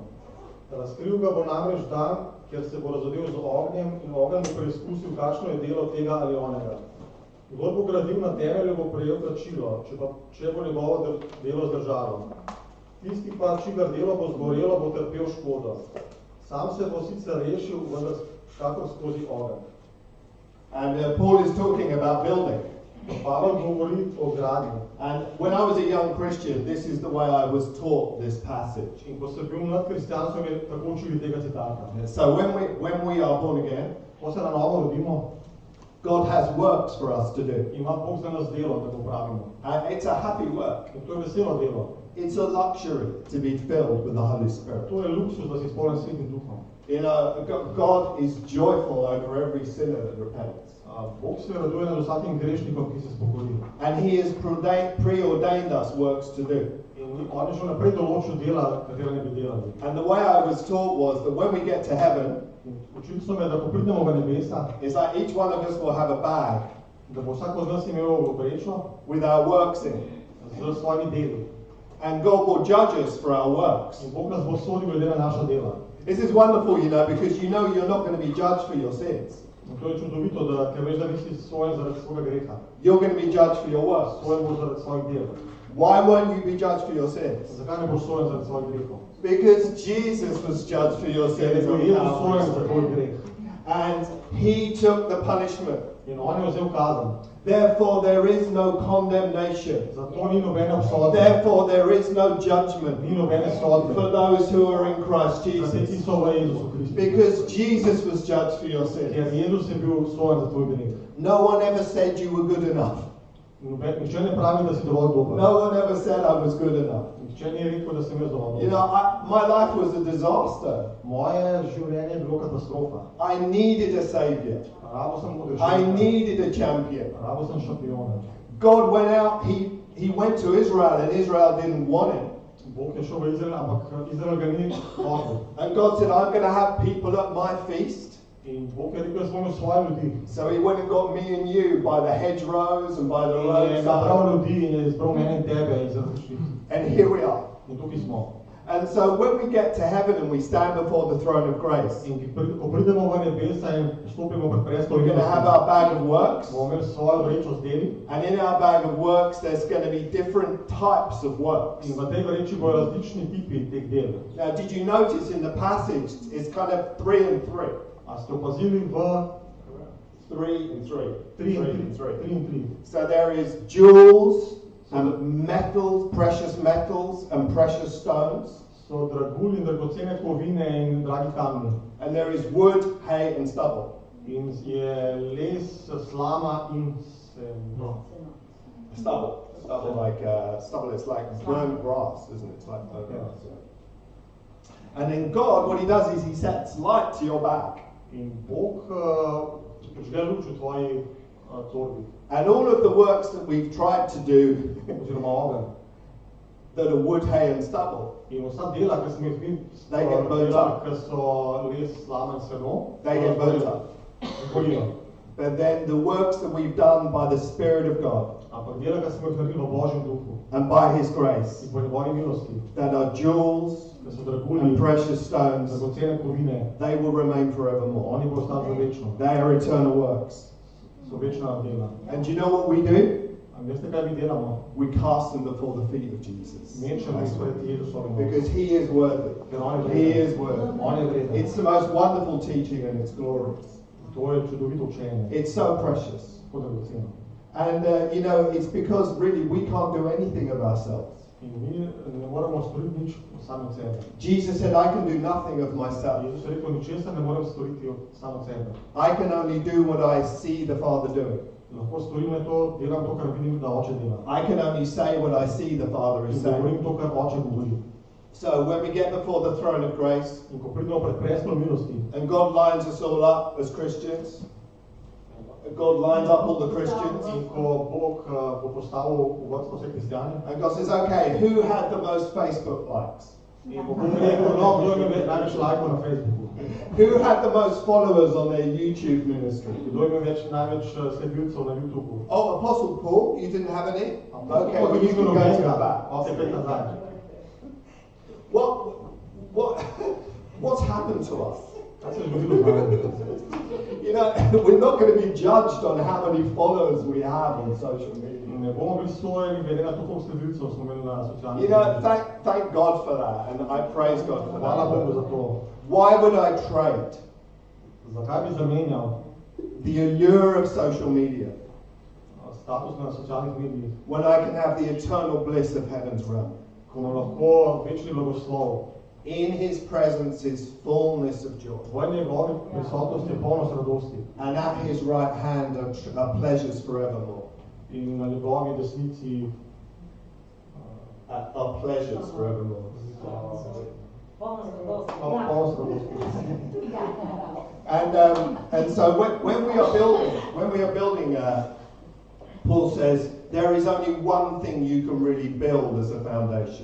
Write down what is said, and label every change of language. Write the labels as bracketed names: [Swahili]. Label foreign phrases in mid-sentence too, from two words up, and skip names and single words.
[Slovenian] Razkril ga bo namreč dan, ker se bo razodel z ognjem, in ogenj bo preizkusil, kakšno je delo tega ali onega. Kdor bo gradil na temelju, bo prejel plačilo, če bo njegovo delo zdržalo. Tisti pa, čigar delo bo zgorelo, bo trpel škodo. Sam se bo sicer rešil, vendar kakor skozi ogenj. [English] And Paul is talking about building. [Slovenian] Pavel govori o gradnji. [English] And when I was a young Christian, this is the way I was taught this passage. [Slovenian] In ko sem bil mlad kristjan, so me tako učili tega citata. [English] So when we are born again, [Slovenian] Ko se na novo rodimo, [English] God has works for us to do. [Slovenian] ima Bog za nas delo, da to pravimo. [English] And it's a happy work. [Slovenian] In to je veselo delo. [English] It's a luxury to be filled with the Holy Spirit. [Slovenian] To je luksus, da si spoljen Svetim Duhom. [English] You know, God is joyful over every sinner that repents. [Slovenian] Bog se raduje nad vsakim grešnikom, ki se spokori. [English] And He has preordained us works to do. [Slovenian] In on je že naprej določil dela, katera ne bi delali. [English] And the way I was taught was that when we get to heaven, [Slovenian] Učili so me, da ko pridemo v nebesa, [English] it's like each one of us will have a bag [Slovenian] da bo vsak od nas imel vrečo [English] with our works in. [Slovenian] z svojimi deli. [English] And God will judge us for our works. [Slovenian] In Bog nas bo sodil glede na naša dela. [English] This is wonderful, you know, because you know you're not going to be judged for your sins. [Slovenian] In to je čudovito, da ker veš, da nisi sojen zaradi svojega greha. [English] You're going to be judged for your works. [Slovenian] Sojen boš zaradi svojih del. [English] Why won't you be judged for your sins? [Slovenian] Zakaj ne boš sojen zaradi svojih grehov? [English] Because Jesus was judged for your [Slovenian] Ker je [English] sins [Slovenian] bil on Jezus sojen za [English] Calvary. [Slovenian] tvoj greh. [English] And He took the punishment. [Slovenian] In on je vzel kazen. [English] Therefore there is no condemnation. [Slovenian] Zato ni nobene obsodbe. [English] Therefore there is no judgment [Slovenian] Ni nobene sodbe. [English] for those who are in Christ [Slovenian] Za te, ki [English] Jesus. [Slovenian] so v Jezusu Kristu. [English] Because Jesus was judged for your [Slovenian] Ker [English] sins. [Slovenian] Jezus je bil sojen za tvoj greh. [English] No one ever said you were good enough. [Slovenian] Nihče ne pravi, da si dovolj dober. [English] No one ever said I was good enough. [Slovenian] Nihče ni rekel, da sem jaz dovolj [English] You [Slovenian] dober. [English] know, my life was a disaster. [Slovenian] Moje življenje je bilo katastrofa. [English] I needed a savior. [Slovenian] Rabo sem [English] I [Slovenian] odrešil. [English] needed a champion. [Slovenian] Rabo sem šampiona. [English] God went out, he went to Israel and Israel didn't want him. [Slovenian] Bog je šel v Izrael, ampak Izrael ga ni hotel. [English] And God said, I'm going to have people at my feast. [Slovenian] In Bog je rekel, jaz bom imel svoje ljudi. [English] So he went and got me and you by the hedgerows and by the [Slovenian] In je nabral [English] roadside. [Slovenian] ljudi in je izbral mene in tebe iz različnih. [English] And here we are. [Slovenian] In tukaj smo. [English] And so when we get to heaven and we stand before the throne of grace, [Slovenian] In ko pridemo v nebesa in stopimo pred prestol [English] we're going to have our bag of works. [Slovenian] bomo imeli svojo vrečo z deli. [English] And in our bag of works, there's going to be different types of works. [Slovenian] In v tej vreči bojo različni tipi teh del. [English] Now, did you notice in the passage, it's kind of 3 and 3. [Slovenian] A ste opazili v [English] 3 and 3. [Slovenian] 3 3 in [English] and 3. [Slovenian] 3 in 3. [English] So there is jewels and metals, precious metals and precious stones. [Slovenian] So dragulj in dragocene kovine in dragi kamni. [English] And there is wood, hay and stubble. [Slovenian] In je les, slama in seno. [English] Stubble. Stubble is like burnt grass, isn't it? It's like burnt Yeah. grass. Yeah. And then God, what he does is he sets light to your back. [Slovenian] In Bog prižge luč v tvoji torbi. [English] And all of the works that we've tried to do [Slovenian] Oziroma ogenj. [English] that are wood, hay and stubble, [Slovenian] In vsa dela, ki smo jih mi [English] They get burnt [Slovenian] delali, [English] up. [Slovenian] ki so les, slama in seno, [English] they get burnt up. [Slovenian] gorijo. [English] But then the works that we've done by the Spirit of God [Slovenian] Ampak dela, ki smo jih naredili v Božjem duhu [English] and by his grace, [Slovenian] in po njegovi milosti, [English] that are jewels [Slovenian] ki so [English] and [Slovenian] dragulji, [English] precious stones, [Slovenian] dragocene kovine, [English] they will remain forevermore. [Slovenian] oni bodo ostali za večno. [English] They are eternal works. [Slovenian] So večna dela. [English] And do you know what we do? [Slovenian] A veste, kaj mi delamo? [English] We cast them before the feet of Jesus. [Slovenian] Mečemo jih pred Jezusovim [English] Because [Slovenian] nosom. [English] he is worthy. [Slovenian] Ker on je [English] He [Slovenian] vreden. [English] is worthy. [Slovenian] On je vreden. [English] It's the most wonderful teaching and it's glorious. [Slovenian] To je čudovito učenje. [English] It's so precious. [Slovenian] Tako dragoceno. [English] And, you know, it's because really we can't do anything of ourselves. [Slovenian] In mi ne moremo storiti nič sami od sebe. [English] Jesus said, I can do nothing of myself. [Slovenian] Jezus je rekel, ničesar ne morem storiti sam od sebe. [English] I can only do what I see the Father doing. [Slovenian] Lahko storim le to, delam to, kar vidim, da oče dela. [English] I can only say what I see the Father is [Slovenian] In [English] saying. [Slovenian] govorim to, kar oče govori. [English] So when we get before the throne of grace, [Slovenian] In ko pridemo pred prestol milosti, [English] and God lines us all up as Christians, God lines up all the Christians, [Slovenian] in ko Bog bo postavil v vrsto vse kristjane, [English] and God says, okay, who had the most Facebook likes? [Slovenian] in bo Bog rekel, no, kdo ima največ lajkov na Facebooku, [English] Who had the most followers on their YouTube ministry? [Slovenian] kdo ima največ sledilcev na YouTubu. [English] Oh, Apostle Paul, you didn't have any? Okay, well, you can go to [Slovenian] nobenega, [English] the back. [Slovenian] ok, pet nazaj. [English] What's happened to us? [Slovenian] Kaj se je zgodilo z nami? [English] You know, we're not going to be judged on how many followers we have on social media. [Slovenian] Ne bomo bili sojeni glede na to, koliko sledilcev smo imeli na socialnih [English] You know, [Slovenian] medijih. [English] thank God for that, and I praise God for [Slovenian] Hvala Bogu za [English] that. [Slovenian] to. [English] Why would I trade [Slovenian] Zakaj bi zamenjal [English] the allure of social media [Slovenian] status na socialnih medijih, [English] when I can have the eternal bliss of heaven's realm? [Slovenian] ko imamo lahko večni blagoslov? [English] In His presence is fullness of joy, [Slovenian] V njegovi prisotnosti je polnost radosti [English] and at His right hand are pleasures forevermore. [Slovenian] in na njegovi desnici [English] Are pleasures forevermore. [Slovenian] imamo polnost radosti. [English] And so when we are building, Paul says there is only one thing you can really build as a foundation,